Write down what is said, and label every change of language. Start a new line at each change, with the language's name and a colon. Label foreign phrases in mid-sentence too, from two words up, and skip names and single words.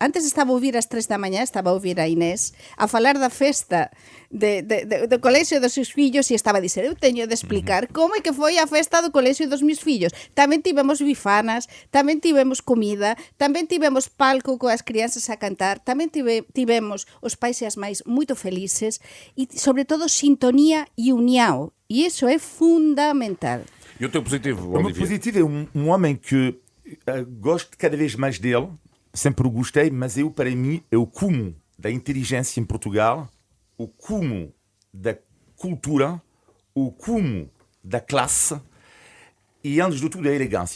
Galician: Antes estaba a ouvir ás 3 da mañá, estaba a ouvir a Inés a falar da festa do colexio dos seus fillos e estaba a dizer, eu teño de explicar como é que foi a festa do colexio dos meus fillos. Tamén tivemos bifanas, tamén tivemos comida, tamén tivemos palco coas crianças a cantar, tamén tivemos os pais e as mães moito felices e, sobre todo, sintonía e união. E iso é fundamental.
Portuguese: E o teu positivo, O meu Olivier? positivo é um homem que gosto cada vez mais dele, sempre o gostei, mas para mim, é o cúmulo da inteligência em Portugal, o cúmulo da cultura, o cúmulo da classe e, antes de tudo, a elegância.